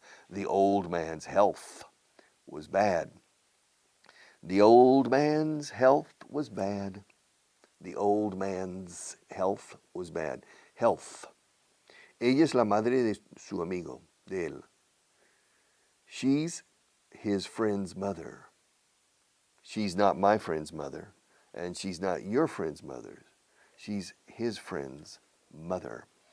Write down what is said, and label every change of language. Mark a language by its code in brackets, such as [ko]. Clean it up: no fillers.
[en] The old man's health was bad. The old man's health was bad. The old man's health was bad. Health. [es] Ella es la madre de su amigo, de él. [en] She's his friend's mother. She's not my friend's mother, and she's not your friend's mother. She's his friend's mother.